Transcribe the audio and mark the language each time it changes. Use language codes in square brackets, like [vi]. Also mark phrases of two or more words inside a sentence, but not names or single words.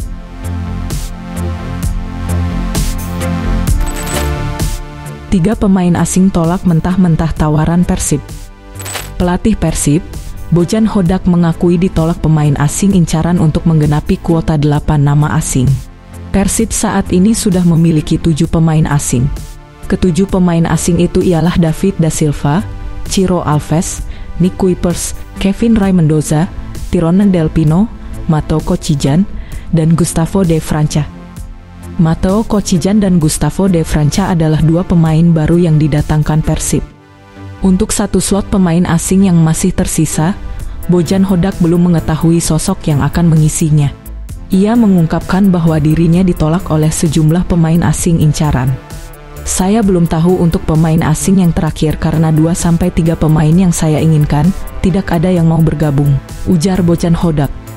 [id] Tiga pemain asing tolak mentah-mentah tawaran Persib. Pelatih Persib, Bojan Hodak mengakui ditolak pemain asing incaran untuk menggenapi kuota 8 nama asing. Persib saat ini sudah memiliki 7 pemain asing. Ketujuh pemain asing itu ialah David da Silva, Ciro Alves, Nick Kuipers, Kevin Ray Mendoza, Tyrone Del Pino, Matteo Kocijan, dan Gustavo de Franca. Matteo Kocijan dan Gustavo de Franca adalah 2 pemain baru yang didatangkan Persib. Untuk 1 slot pemain asing yang masih tersisa, Bojan Hodak belum mengetahui sosok yang akan mengisinya. Ia mengungkapkan bahwa dirinya ditolak oleh sejumlah pemain asing incaran. Saya belum tahu untuk pemain asing yang terakhir karena 2-3 pemain yang saya inginkan, tidak ada yang mau bergabung, ujar Bojan Hodak.